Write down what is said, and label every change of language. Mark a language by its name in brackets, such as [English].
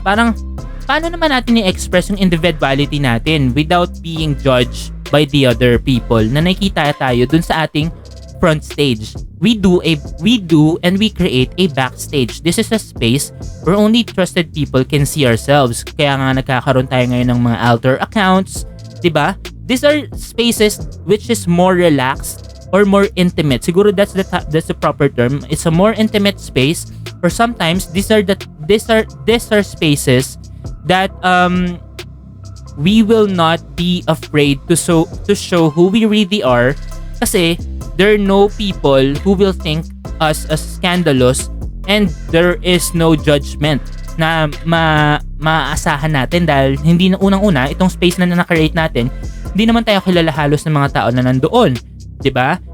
[Filipino] Parang paano naman natin i-express yung individuality natin [English] without being judged by the other people [Filipino] na nakikita tayo dun sa ating front stage. [English] We do and we create a backstage. This is a space where only trusted people can see ourselves. [Filipino] Kaya nga nagkakaroon tayo ngayon ng mga alter accounts, 'di ba? [English] These are spaces which is more relaxed or more intimate. [Filipino] Siguro [English] that's the proper term. It's a more intimate space, or sometimes these are spaces that we will not be afraid to show who we really are [Filipino] kasi [English] there are no people who will think us as scandalous, and there is no judgment [Filipino] na maaasahan natin dahil hindi na unang-una itong space na na-create natin, hindi naman tayo kilala halos ng mga tao na nandoon, 'di ba?